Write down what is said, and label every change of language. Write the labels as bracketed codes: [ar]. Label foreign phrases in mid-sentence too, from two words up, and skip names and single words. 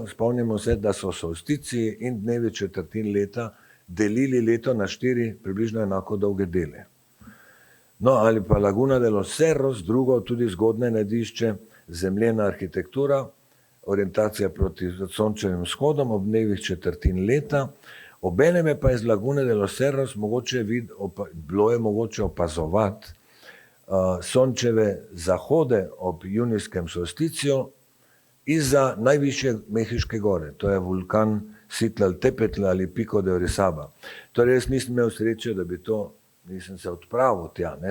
[sl] Spomnimo se, da so solsticiji in dnevi četrtin leta delili leto na 4 približno enako dolge dele. No, ali pa Laguna de los Cerros, drugo tudi zgodne najdišče, zemljena arhitektura, orientacija proti sončevim vzhodom ob dnevih četrtin leta. Obenem je pa iz Lagune de los Cerros bilo je mogoče opazovati sončeve zahode ob junijskem solsticiju izza najvišje Mehiške gore, to je vulkan Citlaltépetl ali Pico de Orizaba. Torej, jaz nisem imel sreče, da bi to, nisem se odpravil tja, ne?